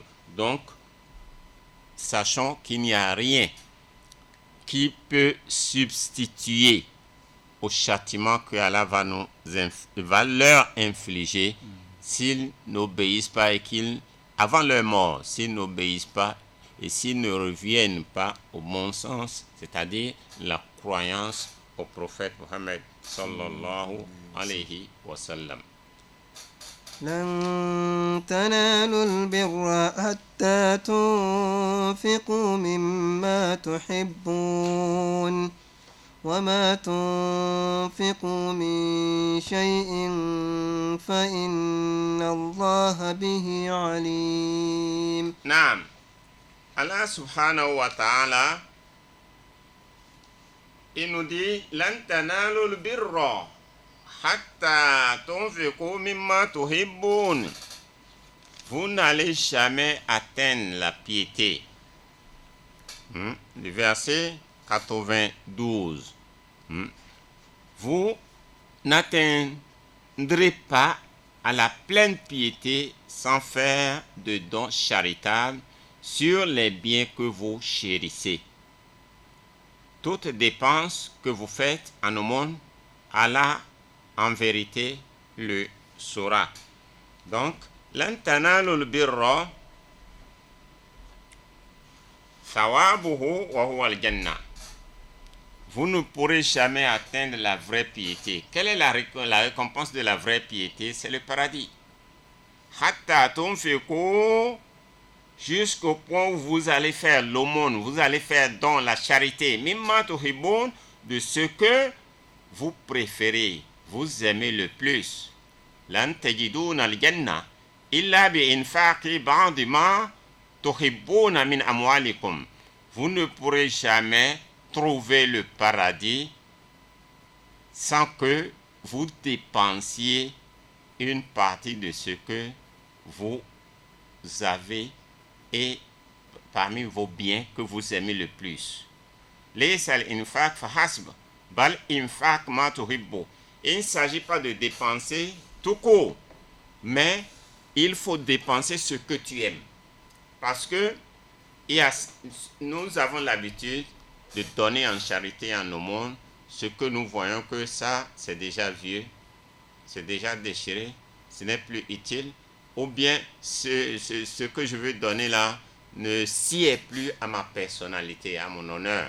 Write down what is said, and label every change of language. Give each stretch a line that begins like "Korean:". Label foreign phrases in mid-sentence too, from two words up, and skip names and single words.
French: Donc, sachons qu'il n'y a rien qui peut substituer au châtiment que Allah va leur infliger s'ils n'obéissent pas et qu'ils avant leur mort, s'ils n'obéissent pas et s'ils ne reviennent pas au bon sens, c'est-à-dire la croyance au prophète Mohammed
Arabic: صلى الله عليه وسلم. لن تنالوا البر حتى تنفقوا مما تحبون وما تنفقوا من شيء فإن الله به عليم. نعم. الله سبحانه وتعالى,
French: il nous dit
Arabic: لن تنالوا البر حتى تنفقوا مما تحبون.
French: Vous n'allez jamais atteindre la piété. Le verset 92. Vous n'atteindrez pas à la pleine piété sans faire de dons charitables sur les biens que vous chérissez. Toute dépense que vous faites en aumône, Allah en vérité le saura. Donc,
Arabic: لن تنالوا البر ثوابه وهو الجنة.
French: Vous ne pourrez jamais atteindre la vraie piété. Quelle est la récompense de la vraie piété? C'est le paradis.
Arabic: حتى تنفقوا,
French: jusqu'au point où vous allez faire l'aumône, vous allez faire don, la charité,
Arabic: مما تحبون,
French: de ce que vous préférez, vous aimez le plus.
Arabic: لن تجدون الجنة إلا بإنفاق بعض ما تحبون من أموالكم.
French: Vous ne pourrez jamais trouver le paradis sans que vous dépensiez une partie de ce que vous avez et parmi vos biens que vous aimez le plus.
Arabic: ليس الإنفاق فحسب بل إنفاق ما تحب.
French: Il ne s'agit pas de dépenser tout court, mais il faut dépenser ce que tu aimes. Parce que nous avons l'habitude de donner en charité en aumône ce que nous voyons que ça, c'est déjà vieux, c'est déjà déchiré, ce n'est plus utile, ou bien ce que je veux donner là ne sied plus à ma personnalité, à mon honneur.